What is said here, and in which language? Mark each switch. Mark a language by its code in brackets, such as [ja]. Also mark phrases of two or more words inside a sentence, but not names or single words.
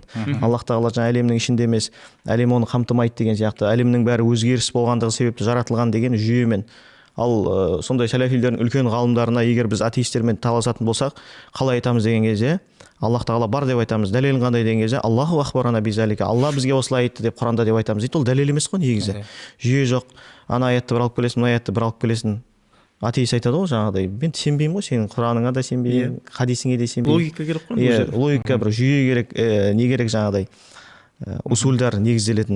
[kk] Аллах тағала жаңа әлемнің ішінде емес, әлем оны қамтымайды деген сияқты, әлемнің бәрі өзгеріс болғандығы себепті жаратылған деген жүйемен. Ал сондай сәләфилердің үлкен ғалымдарына егер біз атеистермен таласатын болсақ, қалай айтамыз деген кезде, Аллах тағала бар деп айтамыз. Дәлелің қандай деген кезде, [ar] الله أخبرنا بذلك, [kk] Алла бізге осылай айтты деп Құранда деп айтамыз дейді. Ол дәлел емес қой негізі. Жүйе жоқ. Ана аятты бір алып келесің, мына аятты бір алып келесің. Атеист айтады ғой жаңағыдай, мен сенбеймін ғой, сенің Құраныңа да сенбеймін, хадисіңе де сенбеймін. Логика керек қой. Логика бір жүйе керек, не керек жаңағыдай. Усульдар негізделетін.